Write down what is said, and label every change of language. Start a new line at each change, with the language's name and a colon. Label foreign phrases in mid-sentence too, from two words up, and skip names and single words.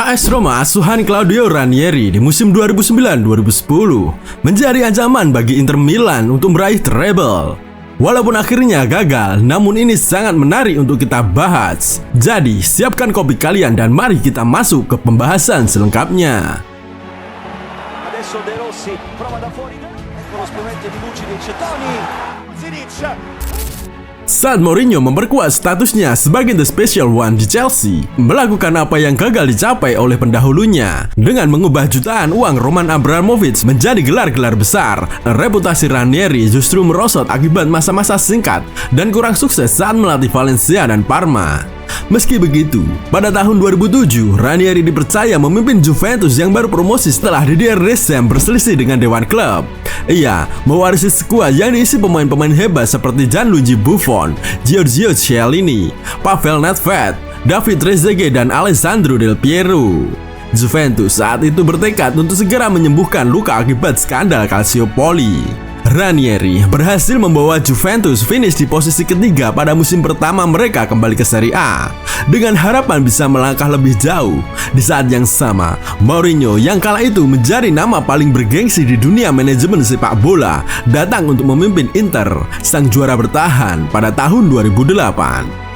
Indonesian: AS Roma asuhan Claudio Ranieri di musim 2009-2010 menjadi ancaman bagi Inter Milan untuk meraih treble. Walaupun akhirnya gagal, namun ini sangat menarik untuk kita bahas. Jadi, siapkan kopi kalian dan mari kita masuk ke pembahasan selengkapnya.
Italian: Adesso De Rossi prova da fuori, ecco lo spumento di Vucinic, Toni, Zinic.
Indonesian: Saat Mourinho memperkuat statusnya sebagai The Special One di Chelsea, melakukan apa yang gagal dicapai oleh pendahulunya dengan mengubah jutaan uang Roman Abramovich menjadi gelar-gelar besar, reputasi Ranieri justru merosot akibat masa-masa singkat dan kurang sukses saat melatih Valencia dan Parma. Meski begitu, pada tahun 2007, Ranieri dipercaya memimpin Juventus yang baru promosi setelah Didier Deschamps berselisih dengan Dewan Klub. Ia mewarisi skuad yang diisi pemain-pemain hebat seperti Gianluigi Buffon, Giorgio Chiellini, Pavel Nedved, David Trezeguet, dan Alessandro Del Piero. Juventus saat itu bertekad untuk segera menyembuhkan luka akibat skandal Calciopoli. Ranieri berhasil membawa Juventus finish di posisi ketiga pada musim pertama mereka kembali ke Serie A, dengan harapan bisa melangkah lebih jauh. Di saat yang sama, Mourinho yang kala itu menjadi nama paling bergengsi di dunia manajemen sepak bola datang untuk memimpin Inter, sang juara bertahan pada tahun 2008.